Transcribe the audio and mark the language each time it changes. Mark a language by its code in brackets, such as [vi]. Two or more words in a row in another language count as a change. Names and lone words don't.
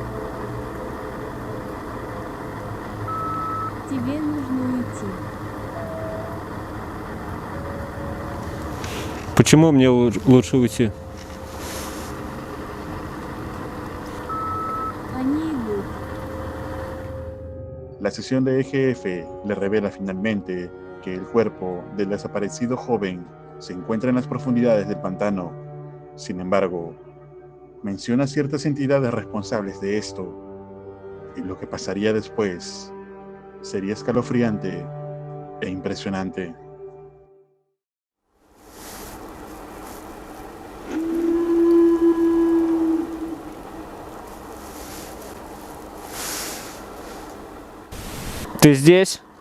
[ru] Тебе нужно уйти. Почему мне лучше уйти? Они идут. [es] La sesión de EGF le revela finalmente que el cuerpo del desaparecido joven se encuentra en las profundidades del pantano. Sin embargo, menciona ciertas entidades responsables de esto, y lo que pasaría después sería escalofriante e impresionante. [ru] Ты здесь?